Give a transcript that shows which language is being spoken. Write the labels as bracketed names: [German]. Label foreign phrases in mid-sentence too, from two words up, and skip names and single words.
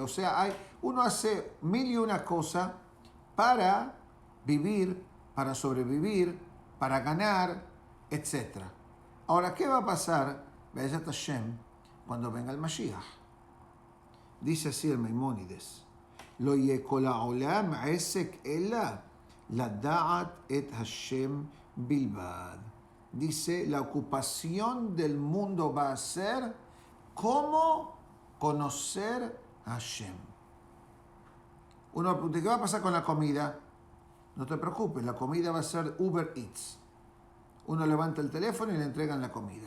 [Spanish] O sea, uno hace mil y una cosas para vivir, para sobrevivir, para ganar, etc. Ahora, ¿qué va a pasar, [Hebrew] בעזרת השם, [Spanish] cuando venga el Mashiach? Dice así el Maimónides, [Hebrew] לא יכול העולם עסק אלא לדעת את השם בלבד. [Spanish] Dice, la ocupación del mundo va a ser cómo conocer a Hashem. Uno pregunta, ¿qué va a pasar con la comida? No te preocupes, la comida va a ser Uber Eats. Uno levanta el teléfono y le entregan la comida.